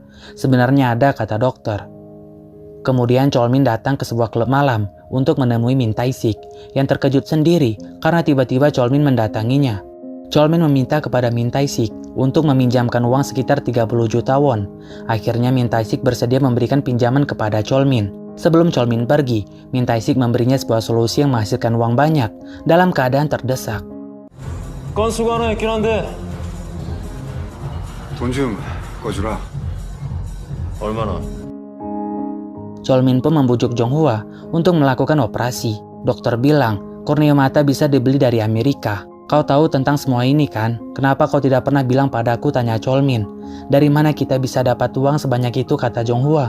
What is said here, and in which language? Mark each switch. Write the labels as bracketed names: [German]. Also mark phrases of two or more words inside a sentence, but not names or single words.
[Indonesian] Sebenarnya ada, kata dokter. Kemudian Cholmin datang ke sebuah klub malam untuk menemui Min Tae-sik yang terkejut sendiri karena tiba-tiba Cholmin mendatanginya. Cholmin meminta kepada Min Tae-sik untuk meminjamkan uang sekitar 30 juta won. Akhirnya Min Tae-sik bersedia memberikan pinjaman kepada Cholmin. Sebelum Cholmin pergi, Min Tae-sik memberinya sebuah solusi yang menghasilkan uang banyak dalam keadaan terdesak. [Korean] 건수가 하나 있긴 한데 돈 좀 꺼주라. 얼마나? [Indonesian] Cholmin pun membujuk Jonghwa untuk melakukan operasi. Dokter bilang Kornea mata bisa dibeli dari Amerika. Kau tahu tentang semua ini kan? Kenapa kau tidak pernah bilang padaku, tanya Cholmin. Dari mana kita bisa dapat uang sebanyak itu, kata Jonghwa.